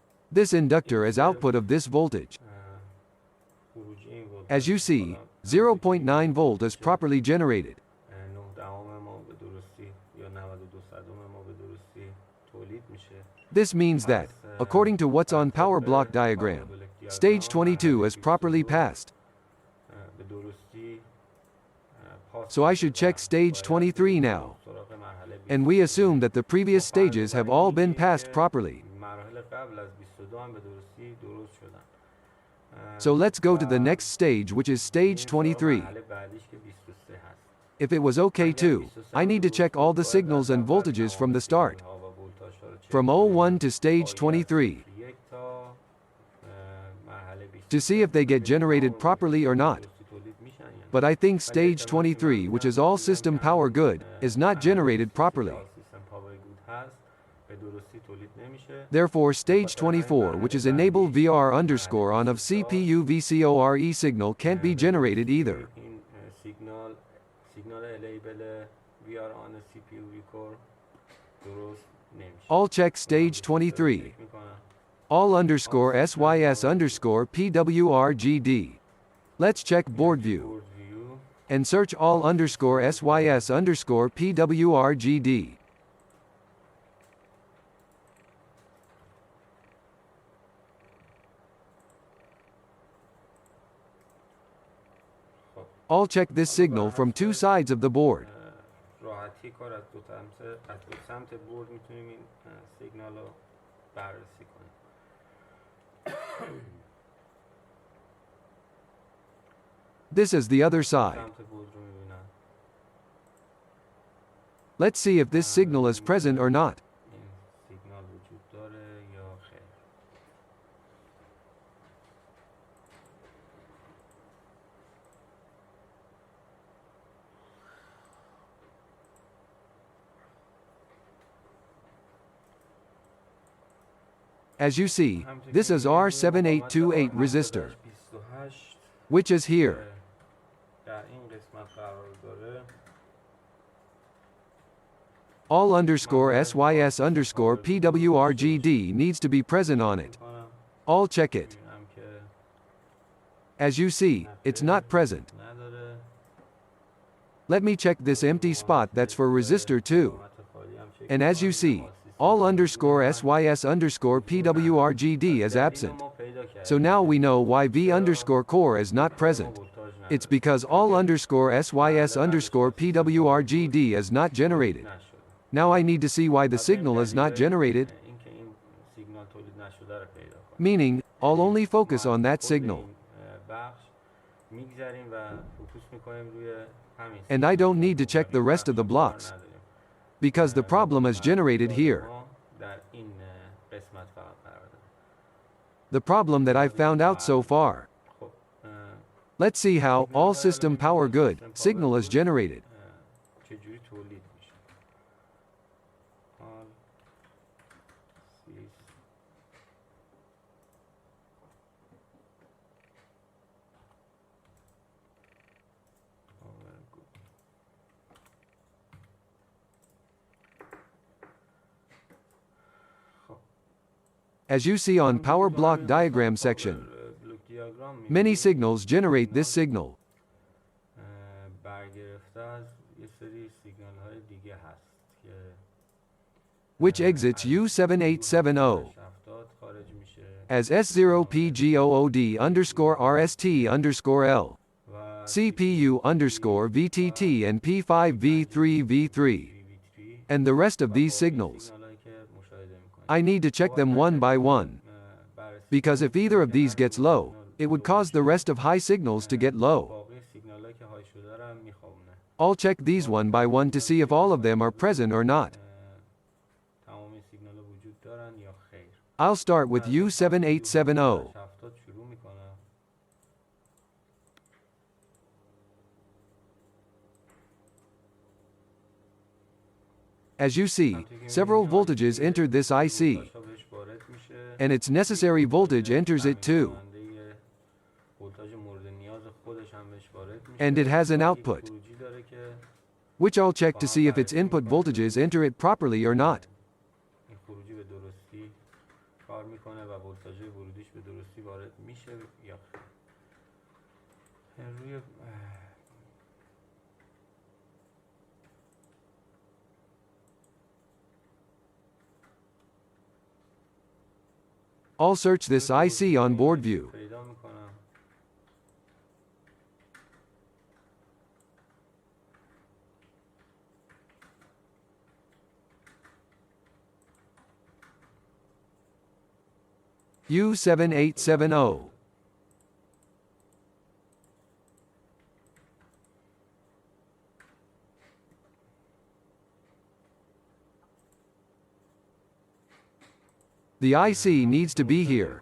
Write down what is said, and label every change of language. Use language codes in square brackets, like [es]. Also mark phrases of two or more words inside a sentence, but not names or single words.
[en] This inductor is output of this voltage. [fa] خروجی این ولتاژ [en] As you see, 0.9 volt is properly generated. [fa] 9 ما به درستی یا 92 صدم ما به درستی تولید میشه. [en] This means that, according to what's on power block diagram, stage 22 is properly passed. [fa] به درستی [en] So I should check stage 23 now. [fa] سراغ مرحله 20. [en] And we assume that the previous stages have all been passed properly. [fa] مراحل قبل از 22 هم به درستی درست شدن. [en] So let's go to the next stage, which is stage 23. [fa] مرحله بعدیش که 23 هست. [en] If it was okay too, I need to check all the signals and voltages from the start, [fa] ها و ولتاژها رو چک [en] from 01 to stage 23, [fa] یک تا مرحله 20 [en] to see if they get generated properly or not. [fa] درستی تولید میشن یا نه. [en] But I think stage 23, which is all system power good, is not generated properly. system power good [fa] هست به درستی تولید نمیشه. [en] Therefore, stage 24, which is enable VR underscore on of CPU VCORE signal, can't be generated either. [fa] این سیگنال [en] enable VR on CPU VCORE [fa] درست نمیشه. [en] I'll check stage 23. [fa] چک میکنم. [en] All underscore SYS underscore PWRGD. Let's check board view. board view And search all underscore SYS underscore PWRGD. I'll check this signal from two sides of the board. [fa] راحتی کار از دو سمت بورد میتونیم این سیگنال رو بررسی کنیم. [en] This is the other side. [fa] سمت بورد رو میبینم. [en] Let's see if this signal is present or not. [fa] این سیگنال وجود داره یا خیر. [en] As you see, this is R7828 resistor, 28 which is here. [fa] در این قسمت قرار داره. [en] All underscore SYS underscore PWRGD needs to be present on it. [fa] کنم [en] I'll check it. [fa] ببینم که [en] As you see, it's not present. [fa] نداره. [en] Let me check this empty spot that's for resistor 2. [fa] قسمت خالی هم چک [en] And as you see, all underscore SYS underscore PWRGD is absent. [fa] ما پیدا کردیم. [en] So now we know why V underscore core is not present. [fa] ولتاژ نداره. [en] It's because all underscore SYS underscore PWRGD is not generated. [fa] نشده. [en] Now I need to see why the signal is not generated, [fa] اینکه این سیگنال تولید نشده رو پیدا کنیم. [en] meaning, I'll only focus on that signal. [fa] این بخش میگذریم و فوکوس میکنیم روی همین [en] And I don't need to check the rest of the blocks, because the problem is generated here. [fa] ما در این قسمت فقط قرار داره. [en] The problem that I've found out so far. [fa] خب [en] Let's see how, all system power good, signal is generated. [fa] چجوری تولید میشه. [en] all sys power good. As you see on power block diagram section, block diagram many signals generate this signal. [fa] برگرفته از یه سری سیگنال های دیگه هست که [en] Which exits U7870 [fa] 70 خارج میشه [en] as S0PGOOD underscore RST underscore L, [fa] و [en] CPU underscore VTT and P5V3V3, and the rest of these signals. [fa] سیگنالایی که مشاهده میکنیم. [en] I need to check them one by one, [fa] بررسی [en] because if either of these gets low, it would cause the rest of high signals to get low. [fa] باقی سیگنالایی که های شده رو هم میخوابونه. [en] I'll check these one by one to see if all of them are present or not. [fa] تمام این سیگنال ها وجود دارن یا خیر. [en] I'll start with U7870. [fa] 70 شروع میکنم. [en] As you see, several voltages entered this IC, [fa] بهش وارد میشه. [en] and its necessary voltage enters it too, [fa] راننده ولتاژ مورد نیاز خودش هم بهش وارد میشه. [en] and it has an output, [fa] خروجی داره که [en] which I'll check to see if its input voltages enter it properly or not. [fa] این خروجی به درستی کار میکنه و ولتاژ ورودیش به درستی وارد میشه یا روی [en] I'll search this IC on board view. [fa] پیدا میکنم. [en] U7870. The IC needs to be here.